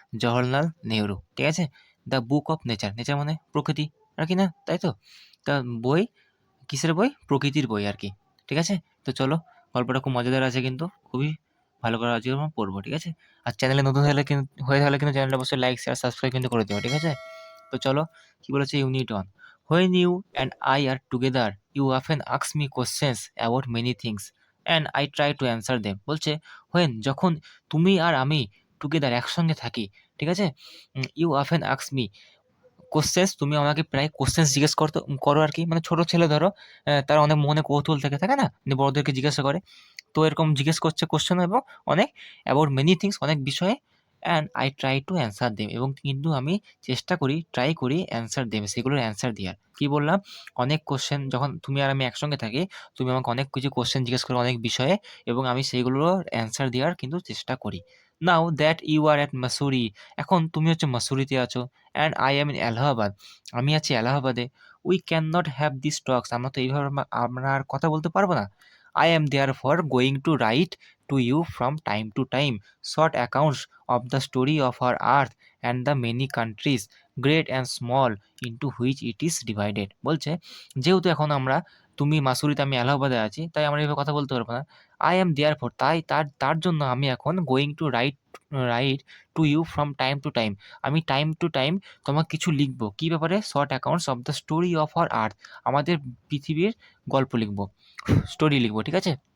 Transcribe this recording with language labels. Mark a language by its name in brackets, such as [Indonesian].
[Bangla] জওহরলাল নেহরু, ঠিক আছে? [English] the book of nature, [Bangla] nature মানে প্রকৃতি আর কি, না তাই তো? তা বই কিসের বই? প্রকৃতির বই আর কি, ঠিক আছে? তো চলো, গল্পটা খুব মজাদার আছে কিন্তু খুবই ভালো করে আজকে আমরা পড়বো, ঠিক আছে? আর চ্যানেলে নতুন হয়ে থাকলে কিন্তু চ্যানেলটা অবশ্যই লাইক শেয়ার সাবস্ক্রাইব কিন্তু করে দিও, ঠিক আছে? তো চলো, কি বলেছে unit 1। [English] When you and I are together, you often ask me questions about many things and I try to answer them. [Bangla] বলছে when, যখন তুমি আর আমি টুগেদার একসঙ্গে থাকি, ঠিক আছে? [English] you often ask me [Bangla] questions, তুমি আমাকে প্রায় কোশ্চেন্স জিজ্ঞেস করো আর কি। মানে ছোট ছেলে ধরো, তার অনেক মনে কৌতূহল থাকে না, যে বড়দেরকে জিজ্ঞাসা করে। তো এরকম জিজ্ঞেস করছে কোশ্চেন, এবং অনেক [English] about many things, [Bangla] অনেক বিষয়ে। [English] and I try to answer them, [Bangla] এবং কিন্তু আমি চেষ্টা করি, ট্রাই করি অ্যান্সার দেম, সেগুলোর অ্যান্সার দেওয়ার। কি বললাম? অনেক কোশ্চেন, যখন তুমি আর আমি একসঙ্গে থাকি, তুমি আমাকে অনেক কিছু কোশ্চেন জিজ্ঞেস করো অনেক বিষয়ে, এবং আমি সেইগুলোর অ্যান্সার দেওয়ার কিন্তু চেষ্টা করি। [English] now that you are at Mussoorie, [Bangla] এখন তুমি হচ্ছে মাসুরিতে আছো, [English] and I am in Allahabad, [Bangla] আমি আছি এলাহাবাদে। [English] we can not have this talks, [Bangla] আমরা তো এইভাবে আমরা আর কথা বলতে পারবো না। [English] I am therefore going to write to you from time to time short accounts of the story of our earth and the many countries, great and small, into which it is divided. [Bangla] বলছে যেহেতু এখন তুমি মাসুরিতে, আমি এলাহাবাদে আছি, তাই আমরা এইভাবে কথা বলতে পারবো না। [English] I am therefore, [Bangla] তাই তার জন্য আমি এখন [English] going to write to you from time to time, [Bangla] আমি টাইম টু টাইম তোমাকে কিছু লিখবো। কি ব্যাপারে? [English] short accounts of the story of our earth, [Bangla] আমাদের পৃথিবীর গল্প লিখবো, স্টোরি লিখবো, ঠিক আছে?